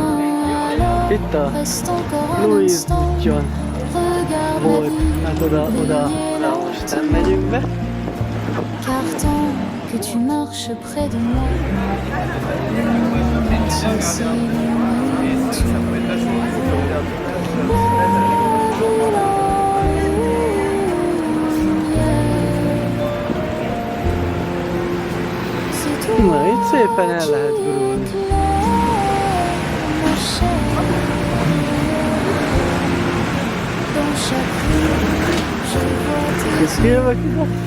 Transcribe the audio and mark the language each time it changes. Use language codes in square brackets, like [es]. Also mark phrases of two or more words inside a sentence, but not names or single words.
[fr] Alors reste encore un instant, regarde la vie briller. Car tant que tu marches près de moi, le monde s'illumine tout. [hu] Na, itt szépen el lehet gurulni. Kiszkélve ide?